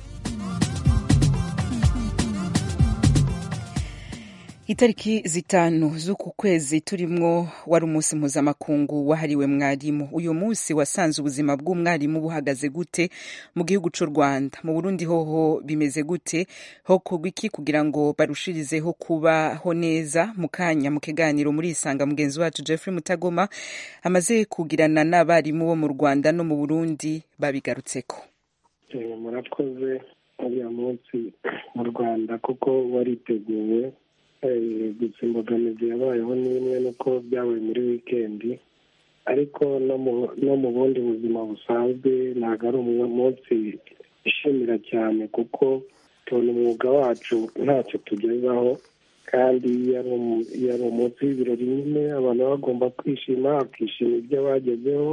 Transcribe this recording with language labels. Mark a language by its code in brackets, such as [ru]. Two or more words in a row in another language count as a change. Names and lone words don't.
[rn] Itariki 5 z'uku kwezi turimwo wari umunsi mpuzamakungu wahariwe mwarimu. [rw] Uyu munsi wasanze ubuzima bw'umwarimu buhagaze gute mu gihugu cy'u Rwanda? [rn] Mu Burundi hoho bimeze gute? Hokorwa iki kugira ngo barushirizeho kubaho neza? Mu kanya mu kiganiro muri Isanga mugenzi wacu Jeffrey Mutagoma amaze kugirana n'abarimu bo mu Rwanda no mu Burundi babigarutseko. Murakoze. [rw] Uyu munsi mu Rwanda kuko wariteguwe, gusa imbogamizi yabayeho n'imwe nuko byabaye muri wikendi, ariko no mu bundi buzima busanzwe ntabwo ari umunsi ishimira cyane kuko tubona umwuga wacu ntacyo tugezaho, kandi yari umunsi w'ibirori nyine abantu bagomba kwishima bakishima ibyo bagezeho.